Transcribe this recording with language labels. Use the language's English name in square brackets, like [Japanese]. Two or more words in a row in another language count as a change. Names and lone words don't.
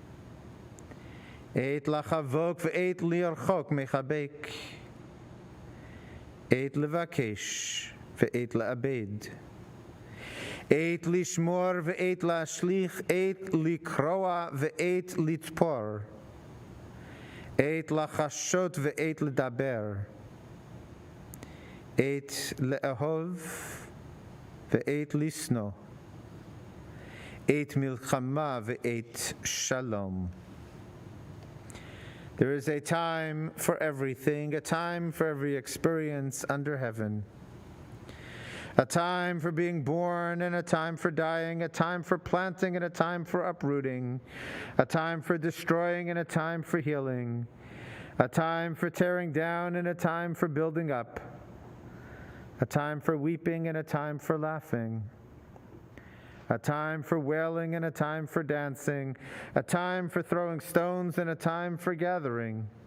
[Hebrew] עת לחבוק ועת לרחק מחבק, עת לבקש ועת לאבד, עת לשמור ועת להשליך, עת לקרוע ועת לתפור, עת לחשות ועת לדבר, עת לאהב ועת לשנא, עת מלחמה ועת שלום. [English] There is a time for everything, a time for every experience under heaven. A time for being born and a time for dying, a time for planting and a time for uprooting, a time for destroying and a time for healing, a time for tearing down and a time for building up, a time for weeping and a time for laughing, a time for wailing and a time for dancing, a time for throwing stones and a time for gathering,